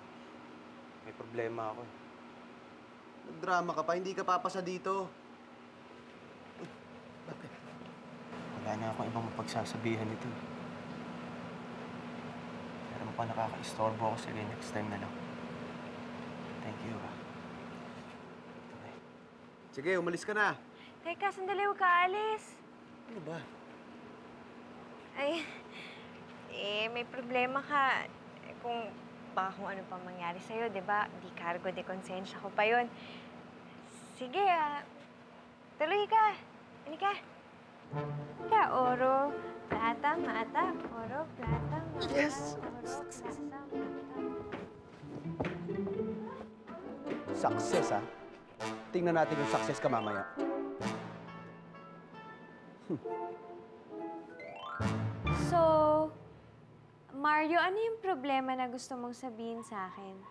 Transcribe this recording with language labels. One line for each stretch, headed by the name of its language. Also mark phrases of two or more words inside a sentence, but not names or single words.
Filipino: May problema ako. Nagdrama ka pa, hindi ka papasa dito. Bakit? Wala na akong ibang mapagsasabihan nito. Pero pa nakaka-istorbo ako. Sige, next time na lang.
English: Thank you,
Filipino: Sige, umalis ka na. Teka, sandali, huwag ka alis. Ano ba? Ay, may problema ka. Kung ano pa mangyari sa'yo, di ba? Di cargo de konsensya ko pa yun. Sige, tuloy ka. Hindi ka. Ka,
Spanish: oro, plata, mata. Oro, plata, mata. Yes! Oro, plata, mata.
Filipino: Success, Tingnan natin yung success ka mamaya. So, Mario, ano yung problema na gusto mong sabihin sa akin?